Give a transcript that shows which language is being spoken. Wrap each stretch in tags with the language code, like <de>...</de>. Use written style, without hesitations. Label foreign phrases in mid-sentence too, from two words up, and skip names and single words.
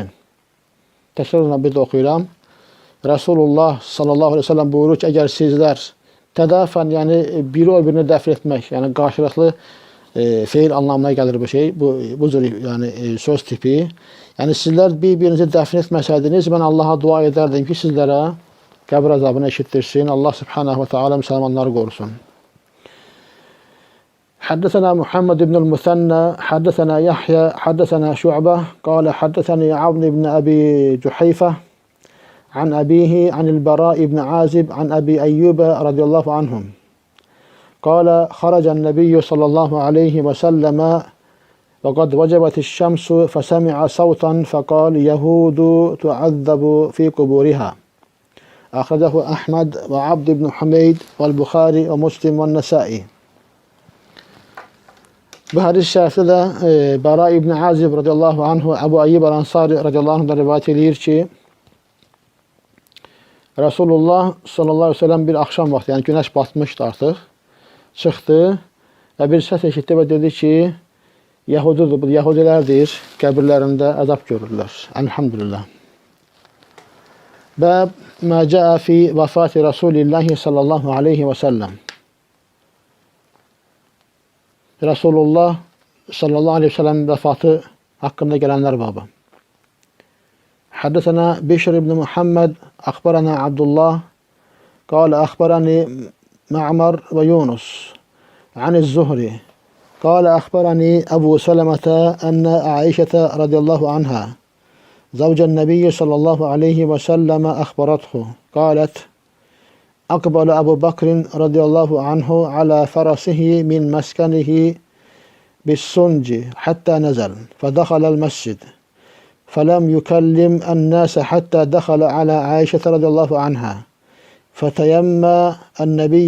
<az>Təkrarla bir də oxuyuram. Rasulullah</az> <ar>صلى الله عليه وسلم</ar> <az>buyurur ki, əgər sizlər tədafən, yəni biri o birini dəfn etmək, yəni qarşılıqlı feil anlamına gəlir bu şey, bu cür yəni, söz tipi. Yəni sizlər bir-birinizi dəfn etməsəydiniz, mən Allaha dua edərdim ki, sizlərə qəbir əzabını eşitdirsin. Allah</az> <ar>سبحانه وتعالى</ar> <az>müsəlmanları qorusun.</az> <ar>حدثنا محمد بن المثنى حدثنا يحيى حدثنا شعبة قال حدثني عون بن أبي جحيفة عن أبيه عن البراء بن عازب عن أبي أيوب رضي الله عنهم قال خرج النبي صلى الله عليه وسلم وقد وجبت الشمس فسمع صوتا فقال يهود تعذب في قبورها. أخرجه أحمد وعبد بن حميد والبخاري ومسلم والنسائي.</ar> <az>Bu hadis-i şərifdə də Bara ibn Azib</az> <ar>رضي الله عنه,</ar> <az>Əbu Ayyub Əl-Ansari</az> <ar>رضي الله عنه</ar> <az>rivayət edir ki, Rasulullah</az> <ar>صلى الله عليه وسلم</ar> <az>bir axşam vaxtı, yəni günəş batmışdı artıq, çıxdı və bir səs eşitdi və dedi ki, Yahudidir, bu Yahudilərdir, qəbirlərində əzab görürlər. Elhamdülillah.</az> <ar>باب ما جاء في وفاة رسول الله صلى الله عليه وسلم.</ar> <tr>Resulullah</tr> <ar>صلى الله عليه وسلم</ar> <tr>vefatı hakkında gelenler babı.</tr> <ar>حدثنا بشر بن محمد أخبرنا عبد الله قال أخبرني معمر ويونس عن الزهري قال أخبرني أبو سلمة أن عائشة رضي الله عنها زوج النبي صلى الله عليه وسلم أخبرته, قالت, أقبل أبو بكر رضي الله عنه على فرسه من مسكنه بالسنج حتى نزل فدخل المسجد فلم يكلم الناس حتى دخل على عائشة رضي الله عنها فتيمى النبي</ar>